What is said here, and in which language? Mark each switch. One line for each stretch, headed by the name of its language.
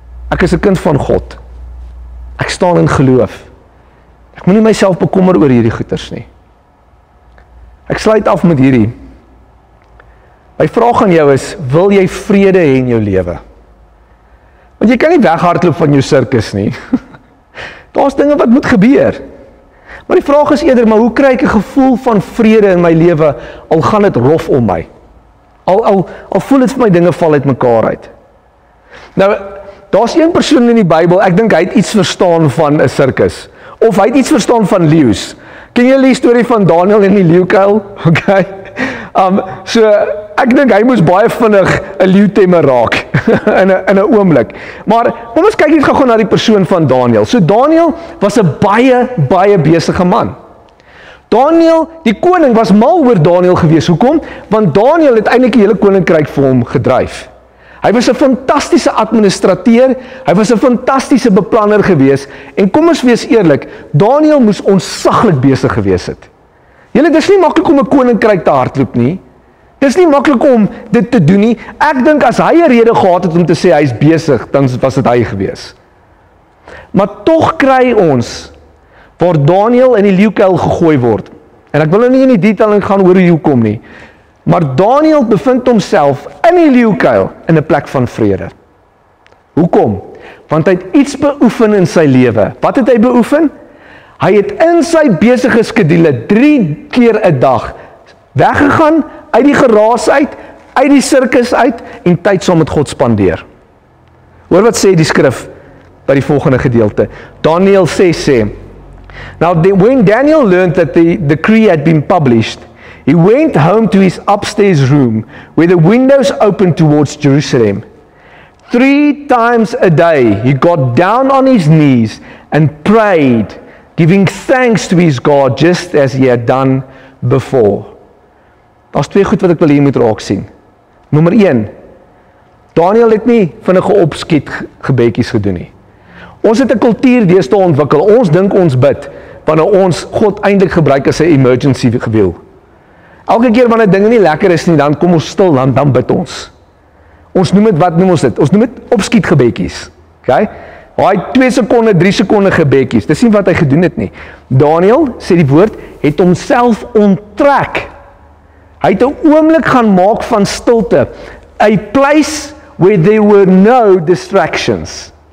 Afrikaans: Ek is 'n kind van God. Ek staan in geloof. Ek moenie myself bekommer oor hierdie goeters nie. Ek sluit af met hierdie. My vraag aan jou is, wil jy vrede hê in jou lewe? Want jy kan nie weghardloop van jou sirkus nie. Daar's dinge wat moet gebeur. Maar die vraag is eerder, maar hoe kry ek 'n gevoel van vrede in my lewe, al gaan dit rof om my? Al voel dit vir my dinge val uit mekaar uit. Nou, daar's een persoon in die Bybel, ek dink hy het iets verstaan van 'n sirkus. Of hy het iets verstaan van leeu's. Ken julle die storie van Daniel en die leeukuil? Okay. So ek dink hy moes baie vinnig 'n leeutemmer raak in 'n oomblik. Maar kom ons kyk net gou na die persoon van Daniel. So Daniel was 'n baie besige man. Daniel, die koning, was mal oor Daniel gewees. Hoekom? Want Daniel het eintlik die hele koninkryk vir hom gedryf. Hy was 'n fantastiese administrateur, hy was 'n fantastiese beplanner gewees, en kom ons wees eerlik, Daniel moes ontsaglik besig gewees het. Dis nie maklik om 'n koninkryk te hardloop nie. Dis nie maklik om dit te doen nie. Ek dink as hy 'n rede gehad het om te sê hy is besig, dan was dit hy gewees. Maar tog kry ons waar Daniel in die leeukuil gegooi word. En ek wil nou nie in die detail gaan oor hoe kom nie. Maar Daniël bevind homself in die leeukuil in 'n plek van vrede. Hoekom? Want hy het iets beoefen in sy lewe. Wat het hy beoefen? Hy het in sy besige skedule 3 keer 'n dag weggegaan, uit die geraas uit die sirkus uit, en tyd saam met God spandeer. Hoor wat sê die skrif by die volgende gedeelte. Daniël sê,
English: Now when Daniel learned that the decree had been published, he went home to his upstairs room, where the windows opened towards Jerusalem. 3 times a day he got down on his knees and prayed, giving thanks to his God, just as he had done before.
Afrikaans: Daar's 2 goed wat ek wil hier moet raak sien. Nommer 1, Daniël het nie vinnige opskiet gebedjies gedoen nie. Ons het 'n kultuur deesdae ontwikkel. Ons dink ons bid wanneer ons God eintlik gebruik as 'n emergency gewiel. Elke keer wanneer dinge nie lekker is nie, dan kom ons stil, dan bid ons. Ons noem dit, wat noem ons dit? Ons noem dit opskietgebedjies. Okay? Daai 2 sekonde, 3 sekonde gebedjies. Dis nie wat hy gedoen het nie. Daniël, sê die woord, het homself onttrek. Hy het 'n oomblik gaan maak van stilte.
English: A place where there were no distractions.